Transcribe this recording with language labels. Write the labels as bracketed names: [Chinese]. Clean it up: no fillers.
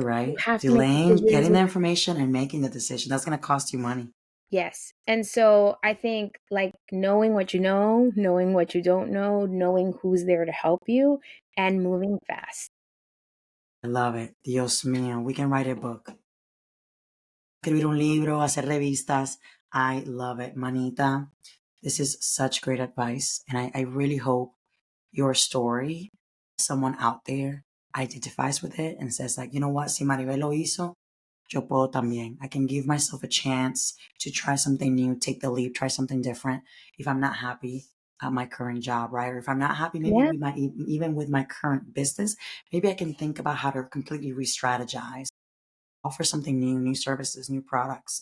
[English] right? have to make Delaying decisions. getting the information and making the decision. That's going to cost you money. Yes. And so I think like knowing what you know, knowing what you don't know, knowing who's there to help you, and moving fast. I love it. [Spanish] Dios mío. [English] We can write a book. [Spanish] Escribir un libro, hacer revistas. [English] I love it. Manita, this is such great advice. And I really hope your story, someone out there identifies with it and says like, you know what? [Spanish] Si Maribel lo hizo, yo puedo también. [English] I can give myself a chance to try something new, take the leap, try something different. If I'm not happy at my current job, right? Or if I'm not happy, maybe Yeah. with my, even with my current business, maybe I can think about how to completely re-strategize, offer something new, new services, new products.